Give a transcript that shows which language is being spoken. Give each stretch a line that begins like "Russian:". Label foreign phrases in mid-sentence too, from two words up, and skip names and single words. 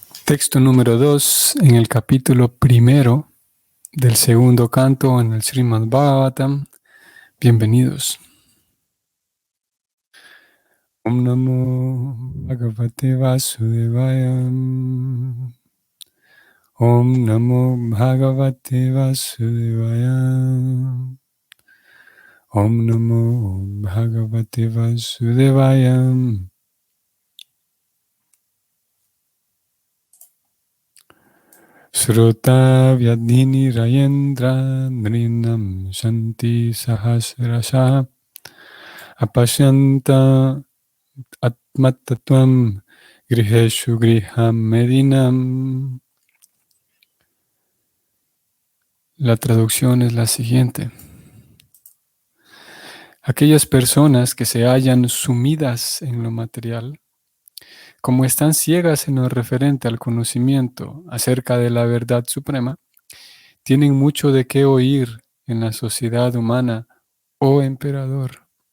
Spanish: Texto número 2 en el capítulo primero del segundo canto en el Srimad Bhagavatam. Bienvenidos.
Sanskrit: Om Namo Bhagavate Vasudevaya. Om Namo Bhagavate Vasudevaya. Om Namo Bhagavate Vasudevaya. Srota Vyadhini Rayendra Nrinam Shanti Sahasrasha Apashanta Atmatatvam Griheshu Griham Medinam.
Spanish: La traducción es la siguiente. Aquellas personas que se hallan sumidas en lo material, como están ciegas en lo referente al conocimiento acerca de la verdad suprema, tienen mucho de qué oír en la sociedad humana, oh emperador.